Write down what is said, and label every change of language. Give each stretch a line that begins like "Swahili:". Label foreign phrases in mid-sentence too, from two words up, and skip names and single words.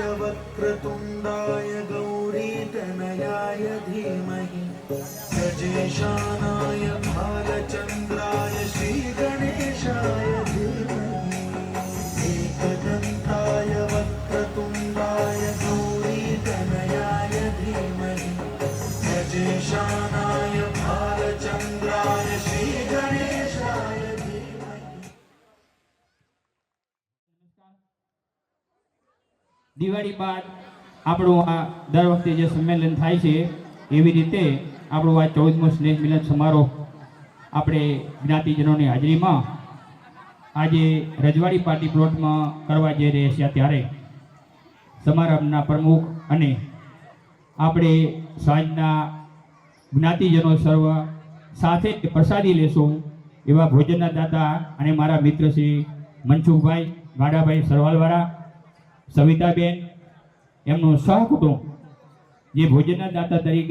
Sanskrit: वक्रतुण्डाय गौरीतनयाय धीमहि गजेशानाय भालचन्द्राय श्रीगणेशाय धीमहि एकदन्ताय वक्रतुण्डाय गौरीतनयाय धीमहि गजेशानाय भालचन्द्राय श्रीगणेशाय धीमहि.
Gujarati: દિવાળી બાદ આપણું આ દર વખતે જે સંમેલન થાય છે એવી રીતે આપણું આ 14મો સ્નેહ મિલન સમારોહ આપણે જ્ઞાતિજનોની હાજરીમાં આજે રજવાડી પાર્ટી પ્લોટમાં કરવા જઈ રહ્યા છીએ ત્યારે સમારંભના પ્રમુખ અને આપણે સાંજના જ્ઞાતિજનો સર્વ સાથે પ્રસાદી લેશું એવા ભોજનના દાતા અને મારા મિત્ર શ્રી મનસુખભાઈ ગાડાભાઈ સરવાલવાળા, સવિતાબેન, એમનું સહકુટુંબ જે ભોજનના દાતા